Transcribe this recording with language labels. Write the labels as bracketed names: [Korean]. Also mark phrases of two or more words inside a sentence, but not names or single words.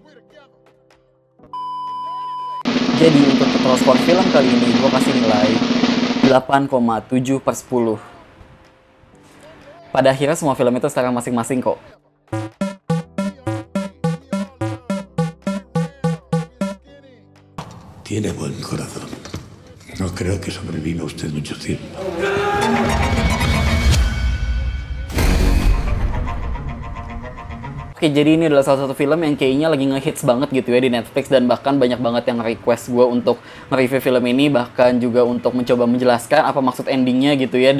[Indonesian] Jadi untuk total skor film kali ini gue kasih nilai 8,7/10. Pada akhirnya semua film itu secara masing-masing kok. [Spanish] Tiene buen corazón. No creo que sobreviva usted mucho tiempo. [Indonesian] Oke, jadi ini adalah salah satu film yang kayaknya lagi ngehits banget gitu ya di Netflix, dan bahkan banyak banget yang request gue untuk nge-review film ini, bahkan juga untuk mencoba menjelaskan apa maksud endingnya gitu ya.